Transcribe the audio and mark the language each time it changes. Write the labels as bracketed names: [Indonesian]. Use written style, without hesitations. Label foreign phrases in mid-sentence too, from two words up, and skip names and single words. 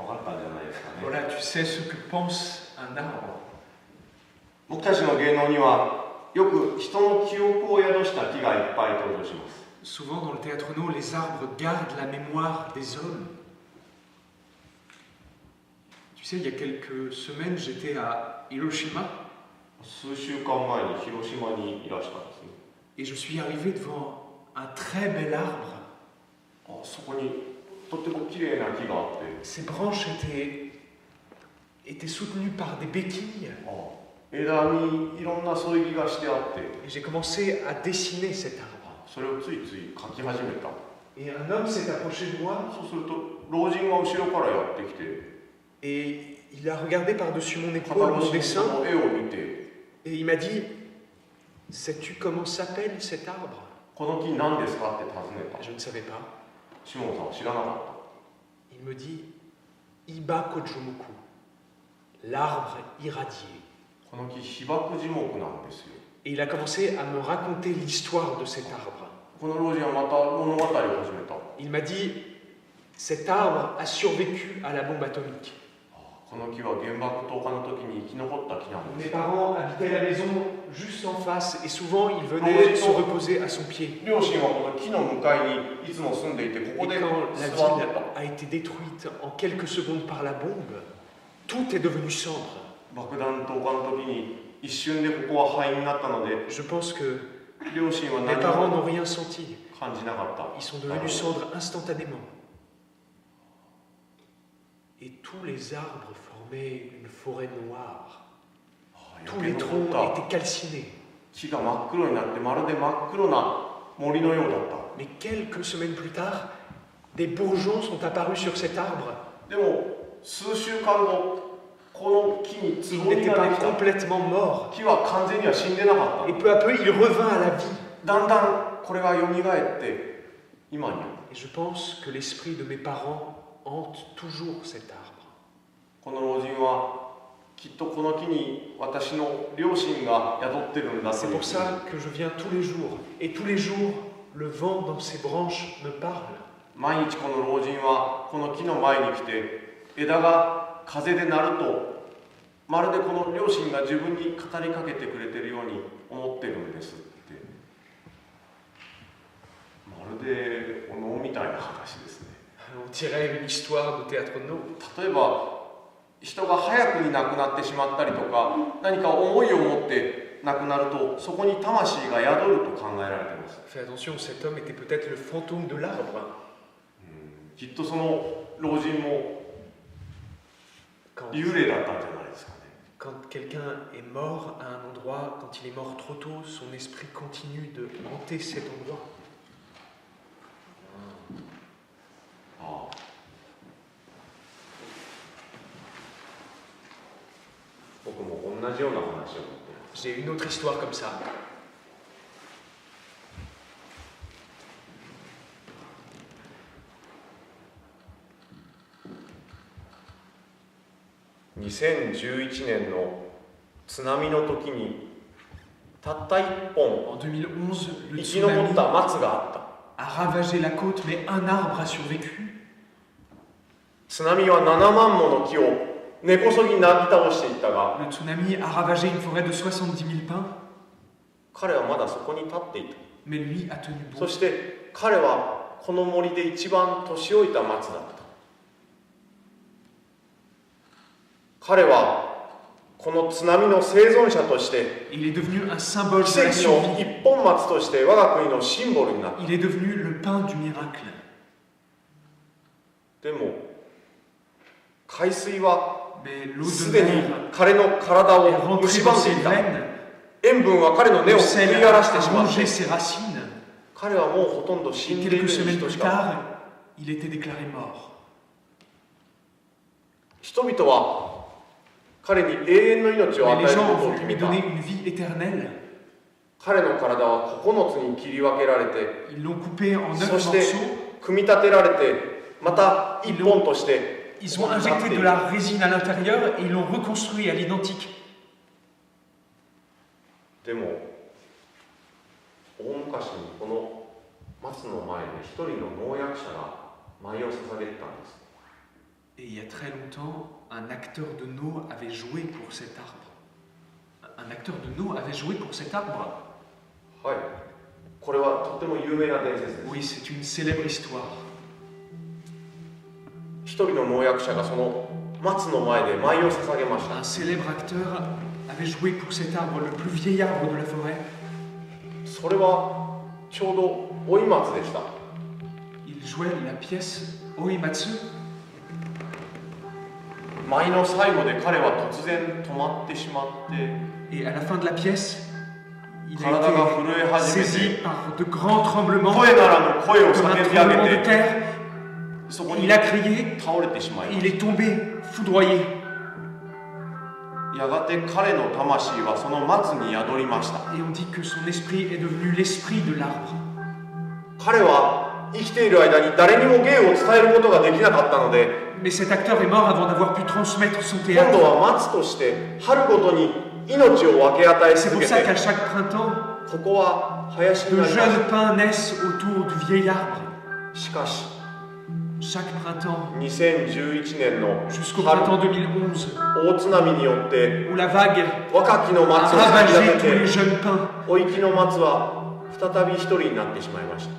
[French] Voilà, tu sais ce que pense un arbre. [Japanese] 僕たちの芸能にはよく人の記憶を宿した木がいっぱい登場します。 [French] Souvent dans le théâtre no, les arbres gardent la mémoire des hommes. Tu sais, il y a quelques semaines, j'étais à Hiroshima [Japanese] 数週間前に広島にいらしたんですね。 [French] et je suis arrivé devant un très bel arbre. [Japanese] あそこにとっても綺麗な木があって、 [French] Ses branches étaient soutenues par des béquilles [Japanese] 枝にいろんな添え木がしてあって、 [French] et j'ai commencé à dessiner cet arbre. [Japanese] それをついつい描き始めた。 [French] Et un homme s'est approché de moi [Japanese] そうすると老人が後ろからやってきて、 [French] et il a regardé par-dessus mon [Japanese] 片 [French] épaule [Japanese] 越 [French] mon [Japanese] しに [French] dessin [Japanese] その絵を見て、 [French] et il m'a dit « Sais-tu comment s'appelle cet arbre ?» [Japanese] この木何ですかって尋ねた。 [French] Je ne savais pas. [Japanese] シモンさんは知らなかっ [French] Il me dit « [Japanese] 被爆樹木, [French] l'arbre irradié. » [Japanese] た。この木被爆樹木なんですよ。 [French] Et il a commencé à me raconter l'histoire de cet arbre. [Japanese] この老人はまた物語を始めた。 [French] Il m'a dit « Cet arbre a survécu à la bombe atomique. » [Japanese] この木は原爆投下の時に生き残った木なんで [French] Mes [Japanese] す。 [French] parents habitaient la maison juste en face et souvent il venait se reposer à son pied. [Japanese] 両親はこの木の向かいにいつも住んでいて、ここ [French] Et [Japanese] で [French] quand la [Japanese] 座って [French] ville [Japanese] た。 [French] a été détruite en quelques secondes par la bombe, tout est devenu cendre. [Japanese] 爆弾投下の時に一瞬でここは灰になったので、 [French] Je pense que [Japanese] 両親は [French] mes [Japanese] 何 [French] parents [Japanese] も [French] n'ont rien senti. [Japanese] 感じなかった。 [French] Ils sont devenus cendres instantanément. Et tous les arbres formaient une forêt noire. [Japanese] ああ [French] Tous les [Japanese] 余計 [French] troncs [Japanese] 残った [French] étaient calcinés. [Japanese] 木が真っ黒になってまるで真っ黒な森のようだった。 [French] Mais quelques semaines plus tard, des bourgeons sont apparus sur cet arbre. [Japanese] でも数週間後、この木につ [French] Il [Japanese] ぼみ [French] n'était [Japanese] が [French] pas [Japanese] できた。 [French] complètement mort. [Japanese] 木は完全には死んでなかっ [French] Et peu à peu, il revint à la vie. [Japanese] た。だんだんこれが蘇って今に。 [French] Et je pense que l'esprit de mes parents hante toujours cet arbre. [Japanese] この老人はきっとこの木に私の両親が宿ってるんだと [French] C'est [Japanese] いう [French] pour ça que je viens tous les jours. Et tous les jours, le vent dans ses branches me parle. [Japanese] 毎日この老人はこの木の前に来て、枝が風で鳴るとまるでこの両親が自分に語りかけてくれてるように思ってるんですって。まるでお能みたいな話ですね。 [French] On dirait une histoire de théâtre no. [Japanese] 例えば人が早くに亡くなってしまったりとか、何か思いを持って亡くなるとそこに魂が宿ると考えられています。 [French] Fais attention, cet homme était peut-être le fantôme de l'arbre. [Japanese] きっとその老人も [French] Quand, [Japanese] 幽霊だったんじゃないですかね。 [French] quand quelqu'un est mort à un endroit, quand il est mort trop tôt, son esprit continue de hanter cet endroit. [Japanese] ああ、僕も同じような話を持っています。 [French] J'ai une autre histoire comme ça. [Japanese] 2011 年の津波の時にたった一本 [French] En 2011, le [Japanese] 生き残っ [French] tsunami [Japanese] た松があった。 [French] a ravagé la côte, mais un arbre a survécu. [Japanese] 津波は7万もの木を根こそぎなぎ倒していったが、 [French] Le tsunami a ravagé une forêt de 70 000 pins, [Japanese] 彼はまだそこに立っていた。 [French] mais lui a tenu [Japanese] そ [French] bon. [Japanese] して彼はこの森で一番年老いた松だった。彼はこの津波の生存者として [French] Il est devenu un symbole [Japanese] 奇 [French] de la [Japanese] 跡の [French] survie. [Japanese] 一本松として我が国のシンボルになった。 [French] Il est devenu le pain du miracle. [Japanese] でも海水は [French] Mais l'eau [Japanese] す [French] de [Japanese] でに [French] mer [Japanese] 彼の体 [French] est [Japanese] を [French] rentrée [Japanese] 蝕 [French] dans [Japanese] んで [French] ses [Japanese] いた。 [French] veines, [Japanese] 塩分は彼の根 [French] le [Japanese] を食い [French] sel [Japanese] 荒ら [French] a [Japanese] してしまって、 [French] rongé ses racines, [Japanese] 彼はもうほとんど死 [French] et [Japanese] んでいる [French] quelques [Japanese] 人 [French] semaines [Japanese] し [French] plus [Japanese] か。 [French] tard, il était déclaré mort. [Japanese] 人々は彼に永遠の命を [French] Mais [Japanese] 与 [French] les [Japanese] える [French] gens [Japanese] ことを [French] vont [Japanese] 決 [French] lui [Japanese] めた。 [French] donner une vie éternelle. [Japanese] 彼の体は9つに切り分けられて、 [French] Ils l'ont coupé en 9 [Japanese] そして [French] morceaux. [Japanese] 組み立てられて、また一本として [French] Ils ont injecté de la résine à l'intérieur et ils l'ont reconstruit à l'identique. [Japanese] でも大昔にこの松の前で一人の農薬者が舞を捧げてたんです。 [French] Et il y a très longtemps, un acteur de No avait joué pour cet arbre. Un Un acteur de No avait joué pour cet arbre. [Japanese] はい、これはとても有名な伝説です。 [French] Oui, c'est une célèbre histoire. [Japanese] 一人の農薬者がその松の前で舞を捧げました。 [French] Un célèbre acteur avait joué pour cet arbre, le plus vieil arbre de la forêt. [Japanese] それはちょうど追い松でした。 [French] Il jouait la pièce Oimatsu. [Japanese] 舞の最後で彼は突然止まってしまって、 [French] Et à la fin de la pièce, il a [Japanese] 体が震え [French] été [Japanese] 始め [French] saisi [Japanese] て、 [French] par de grands tremblements, [Japanese] 声ならぬ声を [French] comme un [Japanese] 叫び上 [French] tremblement de [Japanese] げて、 [French] terre. [Japanese] そこに [French] Il a crié, [Japanese] 倒れてしまいま [French] il [Japanese] し [French] est tombé, foudroyé. [Japanese] た。やがて彼の魂はその松に宿りました。 [French] Et on dit que son esprit est devenu l'esprit de l'arbre. [Japanese] 彼は生きている間に誰にも芸を伝えることができなかったので、 [French] Mais cet acteur est mort avant d'avoir pu transmettre son [Japanese] 今 [French] théâtre. [Japanese] 度は松として春ごとに命を分け与え [French] C'est [Japanese] 続 [French] pour [Japanese] け [French] ça qu'à [Japanese] て、 [French] chaque printemps, [Japanese] ここは林に [French] de [Japanese] なりまし [French] jeunes pins naissent autour du vieil arbre. [Japanese] た。しかし [French] Chaque printemps, [Japanese] 2011 年の [French] jusqu'au [Japanese] 春 [French] printemps 2011, [Japanese] 大津波によって [French] où la vague [Japanese] 若きの [French] a [Japanese] 松を先 [French] ravagé [Japanese] 立 [French] tous les [Japanese] てて、 [French] jeunes pins. [Japanese] お生きの松は再び一人になってしまいました。